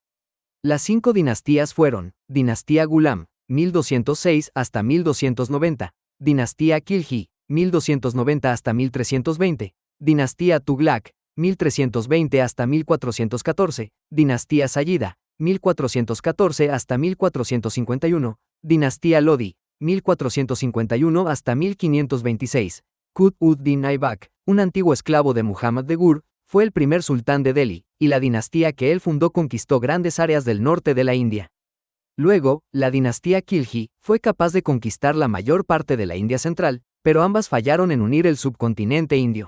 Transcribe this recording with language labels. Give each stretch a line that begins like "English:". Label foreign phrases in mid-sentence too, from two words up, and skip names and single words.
Spanish: Las 5 dinastías fueron: Dinastía Ghulam, 1206 hasta 1290, Dinastía Khilji, 1290 hasta 1320, Dinastía Tughlaq, 1320 hasta 1414, Dinastía Sayyida, 1414 hasta 1451, Dinastía Lodi, 1451 hasta 1526. Qutb-ud-Din Aibak, un antiguo esclavo de Muhammad de Ghur, fue el primer sultán de Delhi, y la dinastía que él fundó conquistó grandes áreas del norte de la India. Luego, la dinastía Khilji fue capaz de conquistar la mayor parte de la India central, pero ambas fallaron en unir el subcontinente indio.